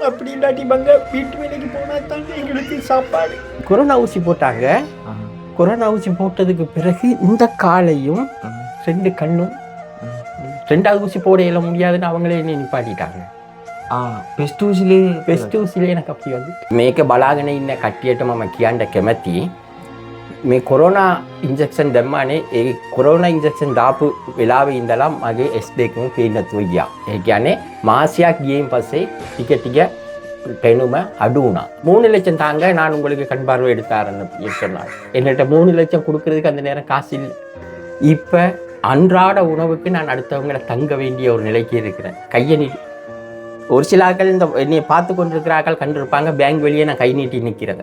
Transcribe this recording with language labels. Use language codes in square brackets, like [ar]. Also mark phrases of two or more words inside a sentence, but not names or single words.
[ta] அப்படி இல்லாட்டி வீட்டு வேலைக்கு போனால் தான் எங்களுக்கு சாப்பாடு. கொரோனா ஊசி போட்டாங்க. கொரோனா ஊசி போட்டதுக்கு பிறகு இந்த காலையும் 2 கண்ணும் 2வது ஊசி போட இயல முடியாதுன்னு அவங்களே என்னை நிப்பாட்டிட்டாங்க. பெஸ்ட் ஊசிலே எனக்கு அப்படி வந்து [si] මේක බලාගෙන ඉන්න කට්ටියටම මම කියන්න කැමති මේ කොරෝනා ඉන්ජෙක්ෂන් දැම්මානේ ඒ කොරෝනා ඉන්ජෙක්ෂන් දාපු වෙලාවේ ඉඳලා මගේ S2 පේන්නේ නැතුව ගියා. ඒ කියන්නේ මාසයක් ගියයින් පස්සේ ටික ටික පෙනුම අඩු වුණා. [ta] 3 லட்சம் தாங்க நான் உங்களுக்கு கண் பார்வை எடுத்தாரன்னு சொன்னாங்க. என்னட்ட 3 லட்சம் கொடுக்கறதுக்கு அந்த நேரம் காசு இல்லை. இப்போ அன்றாட உணவுக்கு நான் அடுத்தவங்களை தங்க வேண்டிய ஒரு நிலைக்கு இருக்கிறேன். கையை நீட்டி ஒரு சில ஆட்கள் இந்த என்னை பார்த்து கொண்டிருக்கிற ஆட்கள் கண்டிருப்பாங்க பேங்க் வெளியே நான் கை நீட்டி நிற்கிறத.